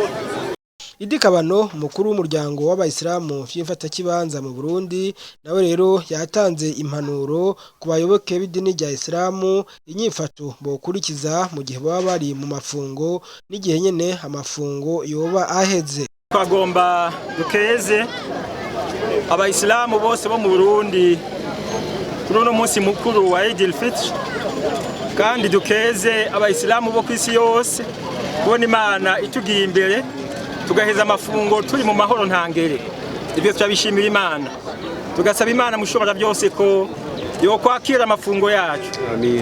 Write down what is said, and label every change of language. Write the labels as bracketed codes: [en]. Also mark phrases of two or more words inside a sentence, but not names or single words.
[rn] Idi Kabano mukuru w'umuryango w'abayisilamu vy'imfata kibanza mu Burundi nawe rero yatanze impanuro ku bayoboke b'idini rya Islamu inyifato bokurikiza mu gihe baba bari mu mafungo n'igihe nyene amafungo yoba aheze. Twagomba dukeze abayisilamu bose bo mu Burundi kuri uno munsi mukuru wa Eid al-Fitr kandi dukeze abayisilamu bo kwisi yose kubona Imana itugiye imbere tugaheza amafungo turi mu mahoro ntangere. Ibyo twabishimira Imana tugasaba Imana mushobora byose ko yo kwakira amafungo yacu. Amen.